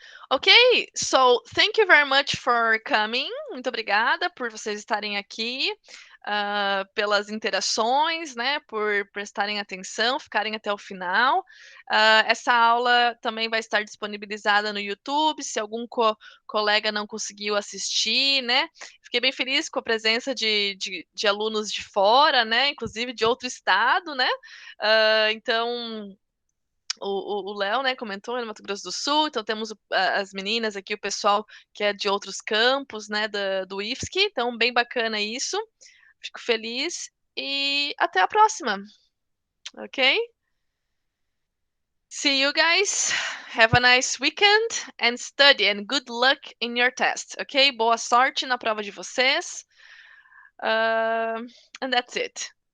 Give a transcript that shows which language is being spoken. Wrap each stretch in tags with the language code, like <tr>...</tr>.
<en>Ok, so thank you very much for coming.</en> <pt>Muito obrigada por vocês estarem aqui, pelas interações, né? Por prestarem atenção, ficarem até o final. Essa aula também vai estar disponibilizada no YouTube, se algum colega não conseguiu assistir, né? Fiquei bem feliz com a presença de alunos de fora, né? Inclusive de outro estado, né? Então o Léo, né, comentou, é no Mato Grosso do Sul, então temos as meninas aqui, o pessoal que é de outros campos, né, do IFSC, então bem bacana isso, fico feliz e até a próxima, ok?</pt> <en>See you guys, have a nice weekend and study and good luck in your test, ok?</en> <pt>Boa sorte na prova de vocês,</pt> <en>and that's it.</en>